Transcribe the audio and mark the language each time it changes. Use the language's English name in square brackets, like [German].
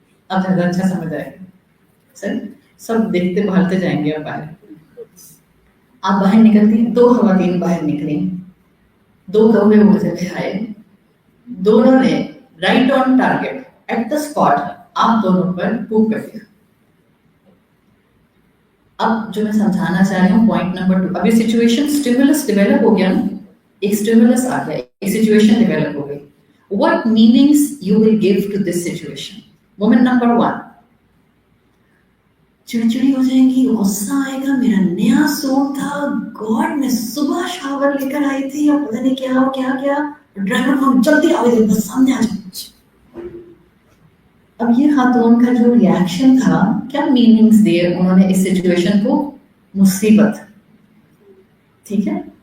[Urdu] اب زیادہ اچھا سمجھ آئے گا سر, سب دیکھتے بھالتے جائیں گے. اب باہر آپ باہر نکلتی, 2 خواتین باہر نکلی, 2 کوے اڑتے ہوئے آئے, دونوں نے right on target at the spot آپ دونوں پر پوپ کر دیا. اب جو میں سمجھانا چاہ رہی ہوں پوائنٹ نمبر 2, ابھی سچویشن اسٹیمولس ڈیولپ ہو گیا نا, ایک اسٹیمولس آ گیا, ایک سچویشن ڈیولپ ہو گئی. [English] What meanings you will give to this situation? Woman number 1, [Urdu] چڑچڑی ہو جائیں گی, غصہ آئے گا, میرا نیا سوٹ تھا, گاڈ میں صبح شاور لے کر آئی تھی اور پتہ نہیں کیا ڈرائیور کو جلدی آئے تھے, بس سامنے آ جاؤ. اب یہ خاتون کا جو ریاکشن تھا, کیا میننگز دیے انہوں نے اس سچویشن کو؟ مصیبت. ٹھیک ہے.